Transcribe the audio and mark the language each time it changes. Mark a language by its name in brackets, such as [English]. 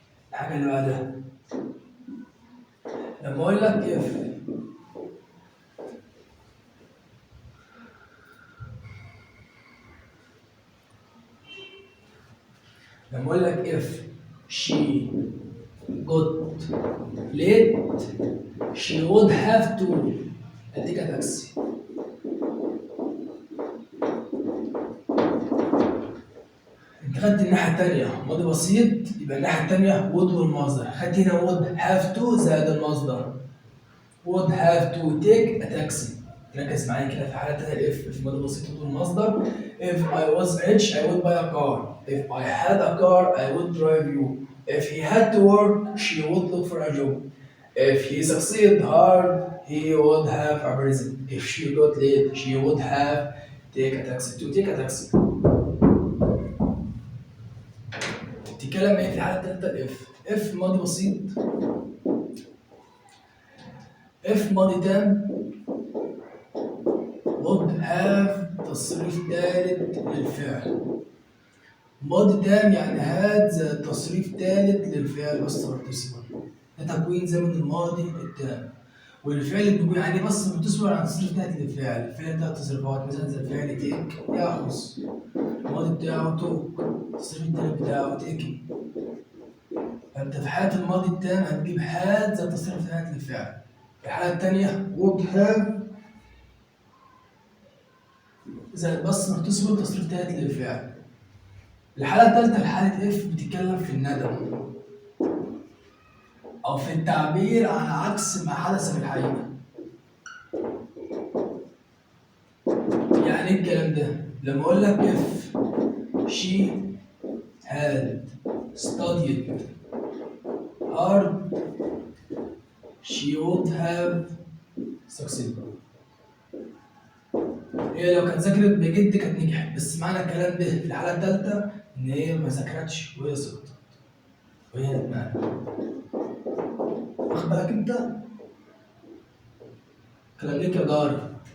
[Arabic] الحاجة اللي بعدها لما أقول لك اف لما أقول لك [English] if she got late she would have to [Arabic] أديك تاكسي. أنت خدت الناحية التانية ماضي بسيط يبقى الناحية التانية would والمصدر. خدت هنا [English] would have to [Arabic] زائد المصدر [English] would have to take a taxi. ركز معايا كده في حالة تانية if في ماضي بسيط would والمصدر. if I was rich I would buy a car. if I had a car I would drive you. if he had to work she would look for a job. If he succeed hard, he would have a present. If she got late, she would have take a taxi. To take a taxi. [Arabic] تتكلم ايه في الحالة التالتة الاف. اف ماضي بسيط. اف ماضي تام would have تصريف تالت للفعل. ماضي تام يعني هذا تصريف تالت للفعل بس participle. ده تكوين زمن الماضي التام. والفعل بيكون يعني بس بتصبر عن تصريف تالت للفعل. الفعل ده تصريفات مثلا زي الفعل تيك ياخذ. الماضي بتاعه توك. التصريف التالت بتاعه تيكي. فانت في حالة الماضي التام هتجيب هذا التصريف التالت للفعل. في الحالة التانية would have زي بس بتصبر تصريف تالت للفعل. الحالة التالتة حالة اف بتتكلم في الندم أو في التعبير عن عكس ما حدث في الحقيقة. يعني إيه الكلام ده؟ لما أقول لك [English] if she had studied hard she would have succeeded. [Arabic] هي لو كانت ذاكرت بجد كانت نجحت، بس معنى الكلام ده في الحالة التالتة إن هي ما ذاكرتش وهي سقطت وهي ندمانة. واخد بالك أنت؟ كلام ليك يا جاري.